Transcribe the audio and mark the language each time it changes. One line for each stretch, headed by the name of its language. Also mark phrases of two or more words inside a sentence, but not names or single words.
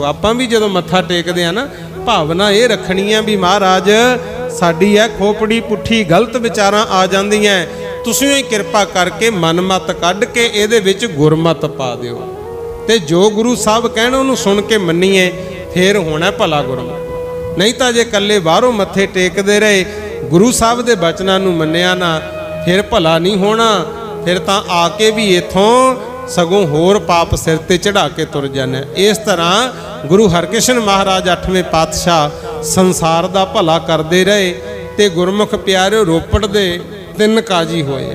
Punjabi: ਆਪਾਂ ਵੀ ਜਦੋਂ ਮੱਥਾ ਟੇਕਦੇ ਆ ਨਾ, ਭਾਵਨਾ ਇਹ ਰੱਖਣੀ ਆ ਵੀ ਮਹਾਰਾਜ ਸਾਡੀ ਹੈ ਖੋਪੜੀ ਪੁੱਠੀ, ਗਲਤ ਵਿਚਾਰਾਂ ਆ ਜਾਂਦੀਆਂ, ਤੁਸੀਂ ਹੀ ਕਿਰਪਾ ਕਰਕੇ ਮਨਮਤ ਕੱਢ ਕੇ ਇਹਦੇ ਵਿੱਚ ਗੁਰਮਤ ਪਾ ਦਿਓ। ਤੇ ਜੋ ਗੁਰੂ ਸਾਹਿਬ ਕਹਿਣ ਉਹਨੂੰ ਸੁਣ ਕੇ ਮੰਨੀਏ ਫੇਰ ਹੋਣਾ ਭਲਾ ਗੁਰਮੁਖ। ਨਹੀਂ ਤੋ ਜੇ ਕੱਲੇ ਬਾਹਰੋਂ ਮੱਥੇ ਟੇਕਦੇ ਰਹੇ ਗੁਰੂ ਸਾਹਬ ਕੇ ਬਚਨਾਂ ਨੂੰ ਮੰਨਿਆ ਨਾ ਫਿਰ ਭਲਾ ਨਹੀਂ ਹੋਣਾ। ਫਿਰ ਤੋ ਆਕੇ ਭੀ ਇਥੋਂ ਸਗੋਂ ਹੋਰ ਪਾਪ ਸਿਰ ਤੇ ਚੜ੍ਹਾ ਕੇ ਤੁਰ ਜਾਣੇ।
Hindi: इस तरह गुरु हरकृष्ण महाराज 8वें पातशाह संसार का भला करते रहे
Punjabi: ਤੇ ਗੁਰਮੁਖ ਪਿਆਰੇ ਰੋਪੜ ਦੇ 3 ਕਾਜ਼ੀ ਹੋਏ।